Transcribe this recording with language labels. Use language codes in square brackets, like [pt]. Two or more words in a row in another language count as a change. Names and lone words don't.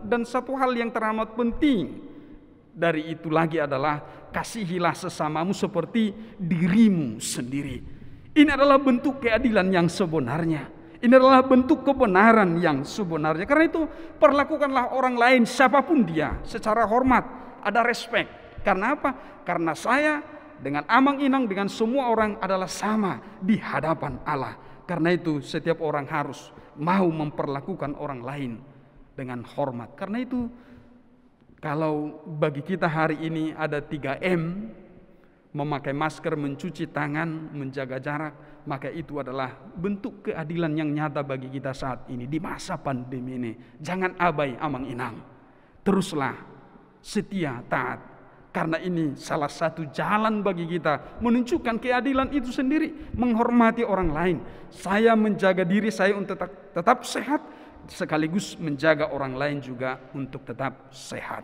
[id] Dan satu hal yang teramat penting dari itu lagi adalah kasihilah sesamamu seperti dirimu sendiri. Ini adalah bentuk keadilan yang sebenarnya. Ini adalah bentuk kebenaran yang sebenarnya. Karena itu perlakukanlah orang lain siapapun dia secara hormat, ada respect. Karena apa? Karena saya dengan [bbc] amang inang [id] dengan semua orang adalah sama di hadapan Allah. Karena itu setiap orang harus mau memperlakukan orang lain dengan hormat. Karena itu kalau bagi kita hari ini ada 3M, memakai masker, mencuci tangan, menjaga jarak, maka itu adalah bentuk keadilan yang nyata bagi kita saat ini di masa pandemi ini. Jangan abai [bbc] amang inang, [id] teruslah setia taat, karena ini salah satu jalan bagi kita menunjukkan keadilan itu sendiri, menghormati orang lain. Saya menjaga diri saya untuk tetap sehat, sekaligus menjaga orang lain juga untuk tetap sehat.